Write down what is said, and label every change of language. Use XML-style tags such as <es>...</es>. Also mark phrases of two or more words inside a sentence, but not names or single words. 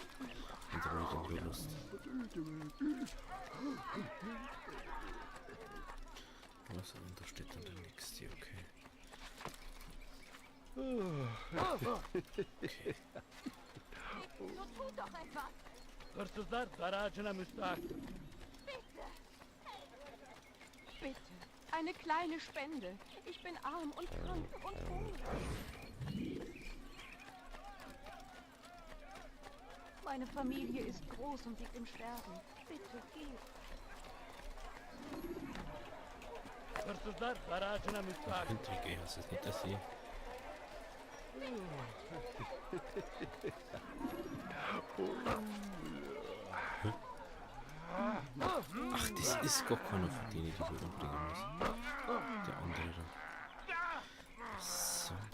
<de>Und da habe ich dann Lust. Was da steht dann der nächste, okay. Okay. So tut doch etwas.</de> <tr>Hırsızlar dar ağacına müstahak.</tr> <de>Bitte. Eine kleine Spende. Ich bin arm und krank und hungrig. Meine Familie ist groß und liegt im Sterben. Bitte geht.</de> <tr>Hırsızlar dar ağacına müstahak.</tr> <de>Intrige, das ist nicht das hier. Ach, das ist gar keiner von denen, die wir umbringen müssen. Der andere da. So.</de>